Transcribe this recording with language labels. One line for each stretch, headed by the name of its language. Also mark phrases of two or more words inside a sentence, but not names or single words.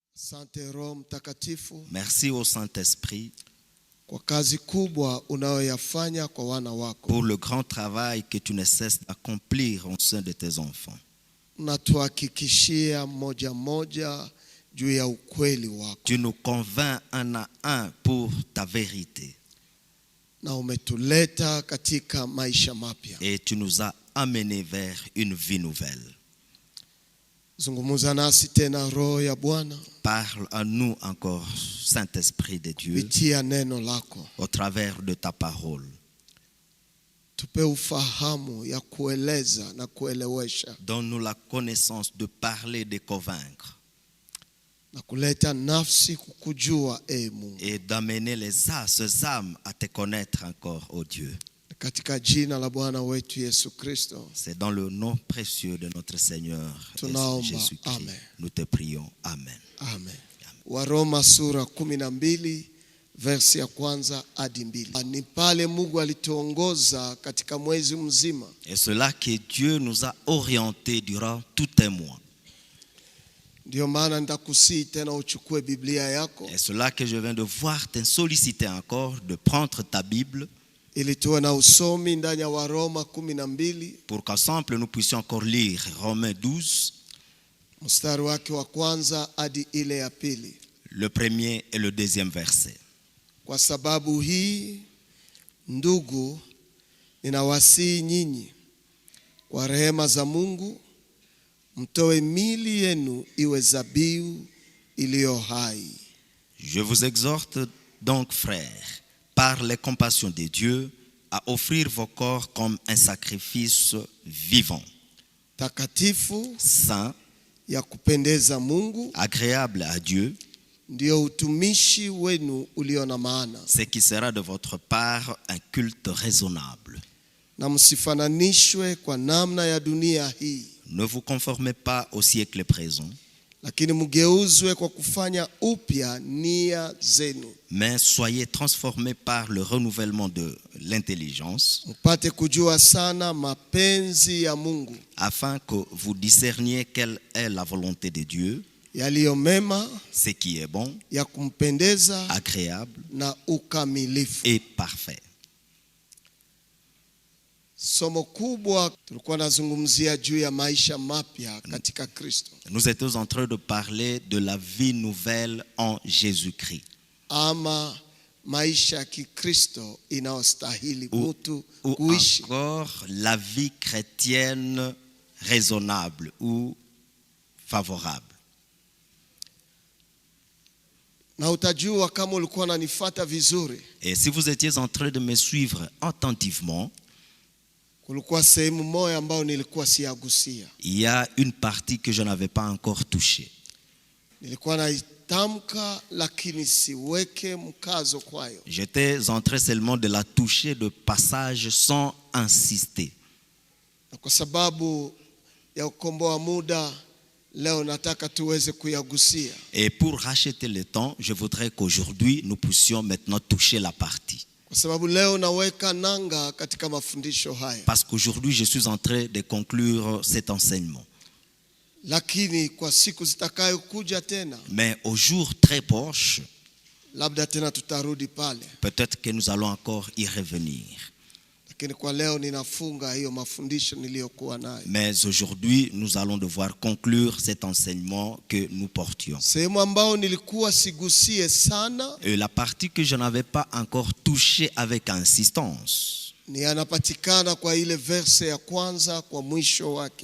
Swahili: Asante Roho Mtakatifu
French: Merci au Saint-Esprit
Swahili: kwa kazi kubwa unayoyafanya kwa wana wako.
French: pour le grand travail que tu ne cesses d'accomplir au sein de tes enfants.
Swahili: Unatuhakikishia moja moja juu ya ukweli wako.
French: Tu nous convaincs un à un pour ta vérité.
Swahili: Na umetuleta katika maisha mapya.
French: Et tu nous as amenés vers une vie nouvelle.
Swahili: Zungumuza nasi tena Roho ya Bwana.
French: Parle à nous encore, Saint-Esprit de Dieu,
Swahili: Kupitia neno lako.
French: au travers de ta parole.
Swahili: Tupe ufahamu ya kueleza na kuelewesha.
French: Donne-nous la connaissance de parler, de convaincre.
Swahili: Na kuleta nafsi kukujua Mungu.
French: Et d'amener ces âmes à te connaître encore, ô Dieu.
Swahili: Katika jina la Bwana wetu Yesu Kristo.
French: C'est dans le nom précieux de notre Seigneur Jésus-Christ. Amen. Nous te prions. Amen. Amen.
Swahili: Waroma sura 12 versi ya kwanza hadi 2. Ni pale Mungu alituongoza katika mwezi mzima.
French: Et cela que Dieu nous a orientés durant tout un mois.
Swahili: Ndio maana ndakusihi tena uchukue Biblia yako.
French: Et cela que je viens de voir te solliciter encore de prendre ta Bible.
Swahili: Ili tuwe na usomi ndani ya Waroma 12.
French: Pour qu'ensemble nous puissions encore lire Romains 12.
Swahili: Mstari wake wa kwanza hadi ile ya pili.
French: Le premier et le deuxième verset.
Swahili: Kwa sababu hii ndugu, ninawasihi nyinyi kwa rehema za Mungu, mtoe miili yenu iwe zabihu iliyo hai.
French: Je vous exhorte donc, frères, par les compassions de Dieu, à offrir vos corps comme un sacrifice vivant,
Swahili: Takatifu,
French: saint,
Swahili: ya kupendeza Mungu,
French: agréable à Dieu,
Swahili: ndio utumishi wenu ulio na maana.
French: ce qui sera de votre part un culte raisonnable.
Swahili: Na msifananishwe kwa namna ya dunia hii.
French: Ne vous conformez pas au siècle présent,
Swahili: Lakini mgeuzwe kwa kufanya upya nia zenu.
French: mais soyez transformés par le renouvellement de l'intelligence,
Swahili: Mpate kujua sana mapenzi ya Mungu,
French: afin que vous discerniez quelle est la volonté de Dieu,
Swahili: yaliyo mema,
French: ce qui est bon,
Swahili: ya kumpendeza
French: agréable
Swahili: na ukamilifu.
French: et parfait.
Swahili: Somo kubwa tulikuwa nazungumzia juu ya maisha mapya katika Kristo.
French: Nous étions en train de parler de la vie nouvelle en Jésus-Christ.
Swahili: Ama maisha ya Kikristo inayostahili
French: Ou
Swahili: mtu kuishi.
French: encore la vie chrétienne raisonnable ou favorable.
Swahili: Na utajua kama ulikuwa unanifuata vizuri.
French: Et si vous étiez en train de me suivre attentivement,
Swahili: Kulikuwa sehemu moja ambayo nilikuwa siyagusia.
French: il y a une partie que je n'avais pas encore touchée.
Swahili: Nilikuwa naitamka lakini siweke mkazo kwayo.
French: J'étais en train seulement de la toucher de passage sans insister.
Swahili: Na kwa sababu ya ukomboa muda, leo nataka tuweze kuyagusia.
French: Et pour racheter le temps, je voudrais qu'aujourd'hui nous puissions maintenant toucher la partie.
Swahili: Kwa sababu leo naweka nanga katika mafundisho haya.
French: Parce qu'aujourd'hui je suis en train de conclure cet enseignement.
Swahili: Lakini kwa siku zitakayokuja tena,
French: Mais au jour très proche,
Swahili: labda tena tutarudi pale.
French: peut-être que nous allons encore y revenir.
Swahili: Lakini kwa leo ninafunga hiyo mafundisho niliyokuwa nayo.
French: Mais aujourd'hui, nous allons devoir conclure cet enseignement que nous portions.
Swahili: Sehemu ambao nilikuwa sigusie sana
French: Et la partie que je n'avais pas encore touchée avec insistance
Swahili: ni anapatikana kwa ile verse ya kwanza kwa mwisho wake.